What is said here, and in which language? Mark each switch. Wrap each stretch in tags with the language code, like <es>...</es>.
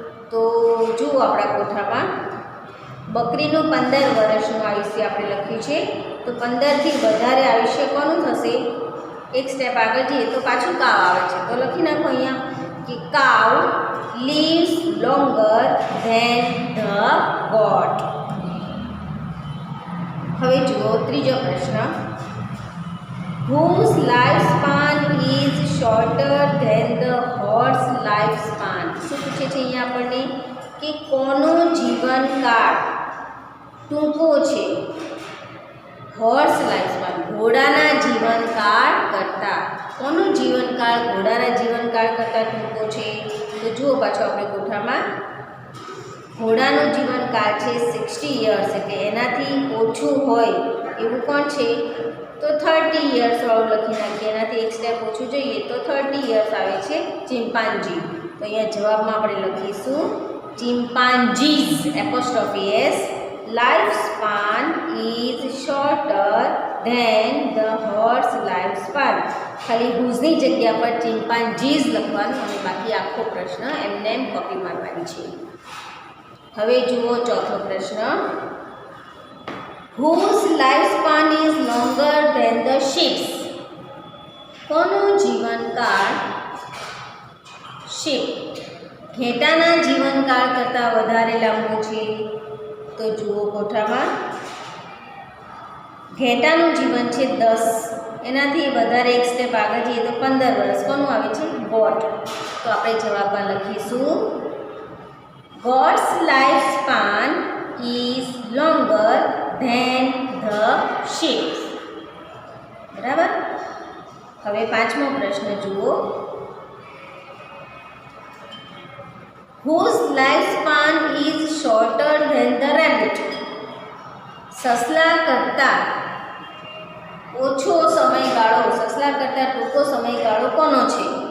<gu>તો જુઓ આપણા કોઠામાં બકરીનું 15 વર્ષનું આયુષ્ય આપણે લખ્યું છે. તો 15થી વધારે આયુષ્ય કોનું થશે? એક સ્ટેપ આગળ જઈએ તો પાછું કાવ આવે છે. તો લખી નાખો અહીંયા કે</gu> <en>Cow lives longer than the goat.</en> <gu>હવે જુઓ ત્રીજો પ્રશ્ન.</gu> <en>whose lifespan is shorter than the horse lifespan?</en> <gu>શું પૂછે છે અહીંયા આપણને કે કોનો જીવનકાળ ટૂંકો છે? હોર્સ લાઈફસ્પાન ઘોડાના જીવનકાળ કરતાં. કોનો જીવનકાળ ઘોડાના જીવનકાળ કરતાં ટૂંકો છે? તો જુઓ પાછો આપણે કોઠામાં ઘોડાનું જીવનકાળ છે 60 યર્સ, એટલે એનાથી ઓછું હોય એવું કોણ છે? તો 30 યર્સ વાળું લખી નાખીએ. એનાથી એક સ્ટેપ ઓછું જોઈએ તો 30 યર્સ આવે છે ચિમ્પાન્જી. તો અહીંયા જવાબમાં આપણે લખીશું</gu> <en>Chimpanzees apostrophe S lifespan is shorter than the horse lifespan.</en> <gu>ખાલી whose-ની જગ્યા પર ચિમ્પાન્જીઝ લખવાનું અને બાકી આખો પ્રશ્ન એમને એમ કોપી મારવાની છે. હવે જુઓ ચોથો પ્રશ્ન.</gu> <en>whose lifespan is longer than the sheep's?</en> <gu>કોનો જીવનકાળ શીપ ઘેટાના જીવનકાળ કરતાં વધારે લાંબો છે? તો જુઓ કોઠામાં ઘેટાનું જીવન છે 10, એનાથી વધારે એક સ્ટેપ આગળ જઈએ તો 15 વર્ષ. કોનું આવે છે? ગોટ. તો આપણે જવાબમાં લખીશું</gu> <en>Goats life span is longer than the sheeps.</en> <gu>બરાબર. હવે પાંચમો પ્રશ્ન જુઓ.</gu> <en>whose lifespan is shorter than the rabbit?</en> <gu>સસલા કરતાં ઓછો સમયગાળો, સસલા કરતાં ટૂંકો સમયગાળો કોનો છે?</gu>